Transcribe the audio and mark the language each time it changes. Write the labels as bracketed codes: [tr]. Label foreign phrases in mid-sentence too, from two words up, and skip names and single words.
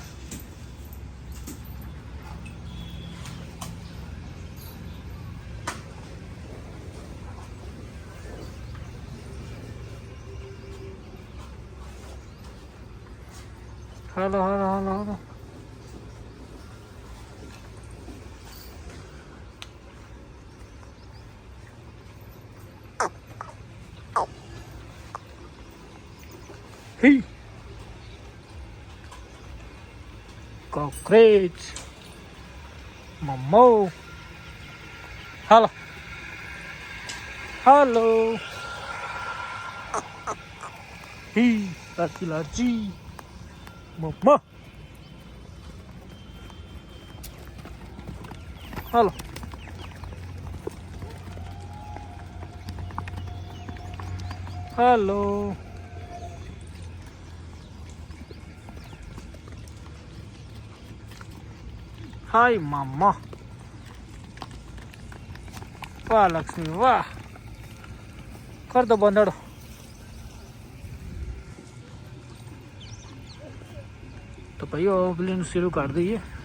[gu] હાલો હાલો હાલો હાલો Hey! [en] Cockroach! Momo! Hello! Hello! Hey! Lucky Lucky! Momo! Hello! Hello! [gu] હાય મામા વાહ લક્ષ્મી વાહ કર દો બંધાડો તો ભાઈઓ પેલીનું શીરું કાઢી દઈએ